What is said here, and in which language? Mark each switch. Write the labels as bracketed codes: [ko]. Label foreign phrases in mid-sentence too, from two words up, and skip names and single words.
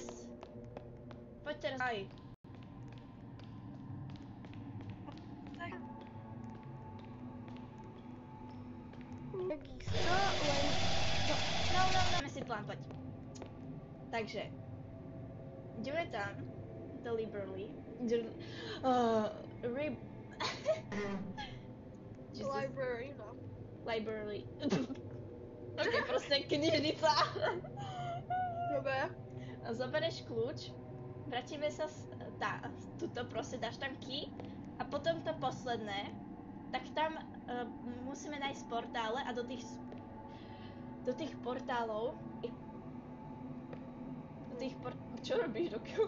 [sk] Poď teraz aj. Takisto, len... No, dáme si plán, poď. Takže. Ideme tam. Deliberately. Library, no. Library. Ok, proste knižnica. Dobre. Zoberieš kľúč, vrátime sa tuto proste dáš tam key a potom to posledné, tak tam musíme nájsť portále a do tých portálov čo robíš, Dokiu?